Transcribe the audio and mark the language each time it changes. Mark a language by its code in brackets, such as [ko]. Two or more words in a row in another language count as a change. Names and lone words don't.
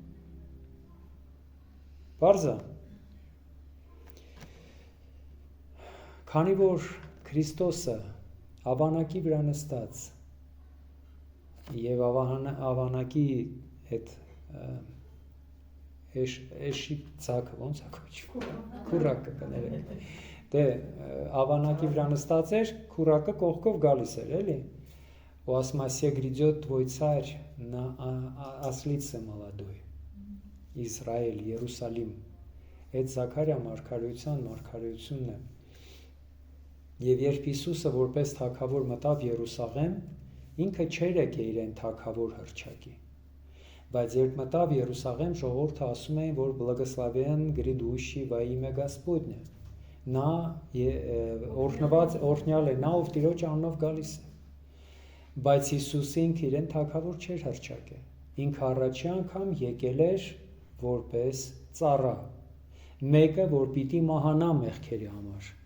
[hy] Բարձա։ Քանի որ Քրիստոսը ավանակի վրա նստած եւ ավանակի այդ էշի ցակը ոնց է կոչվում, քուրակը կներեք, դե ավանակի վրա նստած էր, քուրակը կողքով գալիս էր, էլի, ու ասում ասիա [ru] грядет твой царь на ослице молодой, [hy] Իսրայել, Երուսալիմ, այդ Զաքարիա մարգարեությունն է։ Եվ երբ Հիսուսը որպես թագավոր մտավ Երուսաղեմ, ինքը չէր եկել իրեն թագավոր հռչակի։ Բայց երբ մտավ Երուսաղեմ, ժողովուրդը ասում էին, որ [ru] благословен грядущий во имя Господне։ [hy] Նա օրհնված օրհնյալ է, նա ով Տիրոջ անունով գալիս է։ Բայց Հիսուսը ինքը իրեն թագավոր չէր հռչակել։ Ինքը առաջի անգամ եկել էր որպես ծառա, մեկը, որ պիտի մահանա մեղքերի համար։